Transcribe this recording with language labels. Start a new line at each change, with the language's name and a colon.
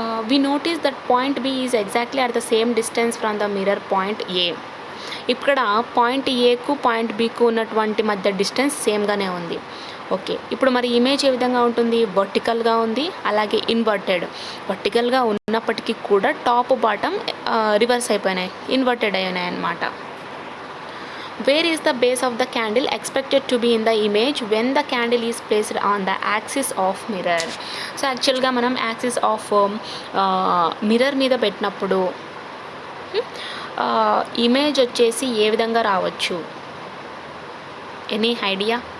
English: We notice that point B is exactly at the same distance from the mirror point A.
Telugu: ఇక్కడ point ఏకు point బికు ఉన్నటువంటి మధ్య distance సేమ్గానే ఉంది. Okay, ఇప్పుడు మరి ఇమేజ్ ఏ విధంగా ఉంటుంది, వర్టికల్గా ఉంది, అలాగే వర్టికల్గా ఉన్నప్పటికీ కూడా టాప్ బాటమ్ రివర్స్ అయిపోయినాయి, ఇన్వర్టెడ్ అయినాయి అన్నమాట.
English: Where is the base of the candle expected to be in the image when the candle is placed on the axis of mirror?
Telugu: So యాక్చువల్గా మనం యాక్సిస్ ఆఫ్ మిర్రర్ మీద పెట్టినప్పుడు image వచ్చేసి ఏ విధంగా రావచ్చు, ఎనీ ఐడియా?